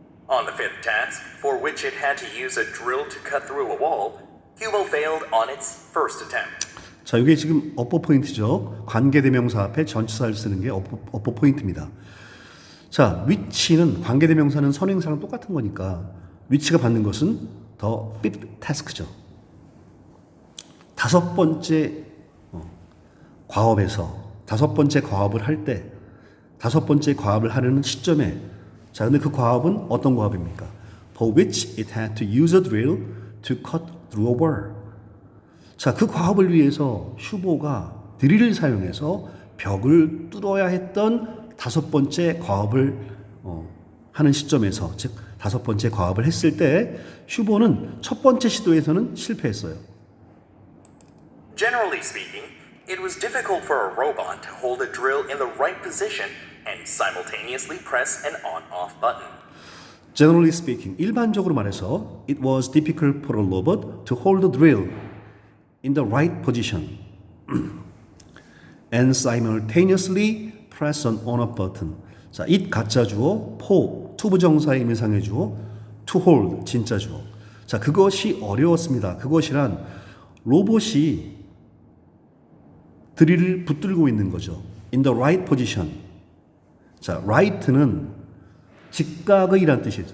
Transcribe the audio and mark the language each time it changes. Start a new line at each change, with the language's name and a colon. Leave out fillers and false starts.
English: On the fifth task, for which it had to use a drill to cut through a wall, Hubo failed on its first attempt.
Korean: 자, 이게 지금 업보 포인트죠. 관계대명사 앞에 전치사를 쓰는 게 업보 포인트입니다. 자, 위치는 관계대명사는 선행사랑 똑같은 거니까 위치가 받는 것은 the fifth task죠. 5번째 과업에서 5번째 과업을 할 때 5번째 과업을 하려는 시점에 자, 근데 그 과업은 어떤 과업입니까?
English: For which it had to use a drill to cut through a wall.
Korean: 자, 그 과업을 위해서 슈보가 드릴을 사용해서 벽을 뚫어야 했던 5번째 과업을 하는 시점에서 즉 5번째 과업을 했을 때 슈보는 첫 번째 시도에서는 실패했어요.
English: Generally speaking, it was difficult for a robot to hold a drill in the right position and simultaneously press an on-off button. Generally speaking,
Korean: 일반적으로 말해서
English: it was difficult for a robot to hold the drill in the right position and simultaneously press an on-off button.
Korean: 자, it 가짜 주어, for 투부정사의 의미상의 주어, to hold 진짜 주어. 자, 그것이 어려웠습니다. 그것이란 로봇이 드릴을 붙들고 있는 거죠.
English: In the right position.
Korean: 자, right는 직각의란 뜻이에요.